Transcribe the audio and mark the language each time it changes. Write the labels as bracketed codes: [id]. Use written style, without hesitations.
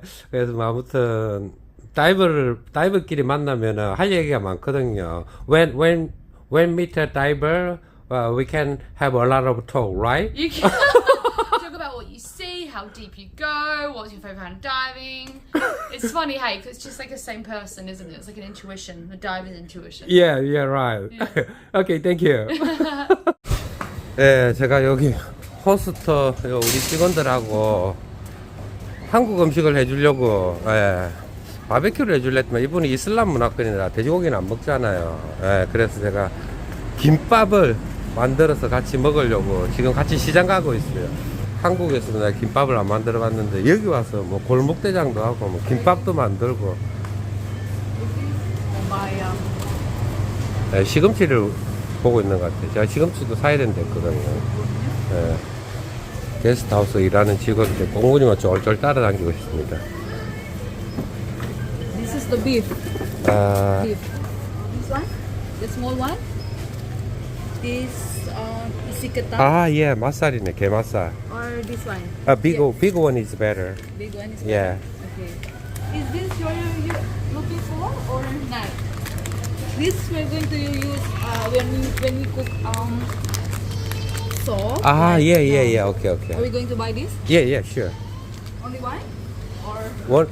[ko] 그래서 뭐 아무튼 다이버끼리 만나면은 할 얘기가 많거든요. [en] When meet a diver, we can have a lot of talk, right? You can talk about what you see, how deep you go, what's your favorite kind of diving. It's funny, hey, 'cause it's just like the same person, isn't it? It's like an intuition, a diver's intuition. Yeah, right. Yeah. Okay, thank you. [ko] 제가 여기 호스터 우리 직원들하고 한국 음식을 해주려고 바베큐를 해주려 했지만 이분이 이슬람 문화권이라 돼지고기는 안 먹잖아요. 그래서 제가 김밥을 만들어서 같이 먹으려고 지금 같이 시장 가고 있어요. 한국에서는 내가 김밥을 안 만들어 봤는데 여기 와서 뭐 골목대장도 하고 뭐 김밥도 만들고 시금치를 보고 있는 것 같아요. 제가 시금치도 사야 된다 했거든요. 게스트하우스 일하는 직원들 꽁무니만 쫄쫄 따라다니고 있습니다. [en] This is the beef. Beef. This one, the small one. This isi ketan. [ko] Yeah, 맛살이네, 게맛살. [en] Or this one. Big one is better. Big one is Yeah. better. Okay. Is this you looking for or not? This we're going to use when we cook salt. Yeah. Okay. Are we going to buy this? Yeah, sure. Only one? Or